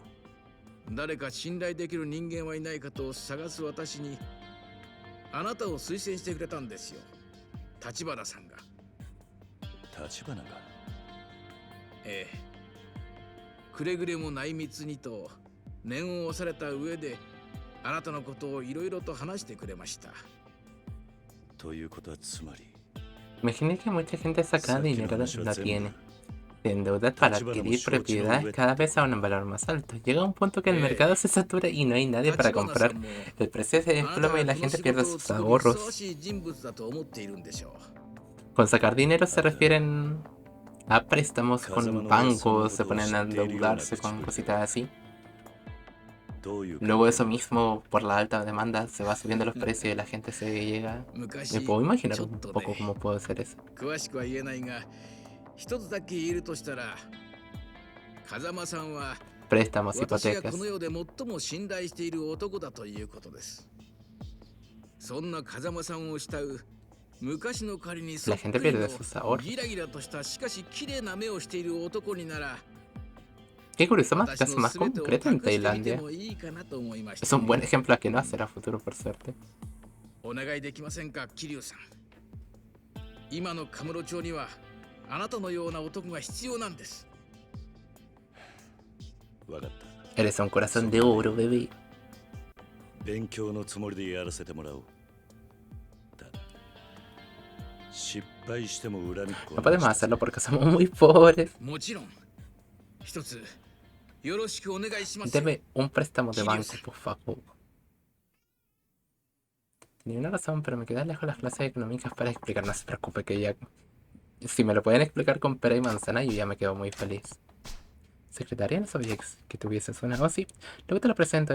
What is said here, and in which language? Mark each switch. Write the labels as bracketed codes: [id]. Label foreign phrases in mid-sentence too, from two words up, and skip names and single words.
[ja] 誰か信頼できる人間はいないかと探す私にあなたを推薦してくれたんですよ、立花さんが。立花が。ええ、くれぐれも内密にと念を押された上であなたのことをいろいろと話してくれました。ということはつまり。 [es] Imagina que mucha gente saca dinero donde no tiene. Se endeuda para adquirir propiedades cada vez a un valor más alto. Llega un punto que el mercado se satura y no hay nadie para comprar. El precio se desploma y la gente pierde sus ahorros. Con sacar dinero se refieren a préstamos con bancos, se ponen a endeudarse con cositas así. Luego eso mismo, por la alta demanda, se va subiendo los precios y la gente se llega... Me puedo imaginar un poco cómo puede ser eso. [ja] 一つだけ言えるとしたら、風間さんは [es] Préstamos, [ja] 私が [es] hipotecas. [ja] この世で最も信頼している男だということです。そんな風間さんを慕う昔の仮にそっくりのギラギラとしたしかし綺麗な目をしている男になら、 [es] Qué curioso, más caso más concreto en Tailandia. Es un buen ejemplo a que no hacer a futuro, por suerte. [ja] お願いできませんか、桐生さん。今のカムロ町にはあなたのような男が必要なんです。わかった。 [es] Eres un corazón de oro, bebé. [ja] 勉強のつもりでやらせてもらおう。だ。失敗しても恨みっこ。 [es] No podemos hacerlo porque somos muy pobres. [ja] もちろん。一つよろしくお願いします。 [es] Deme un préstamo de banco, por favor. Tenía una razón, pero me quedé lejos de las clases económicas para explicar. No se preocupe que ya... Si me lo pueden explicar con pera y manzana, yo ya me quedo muy feliz. Secretaria, no sabía que tuviese una. Oh, sí. Luego te lo presento.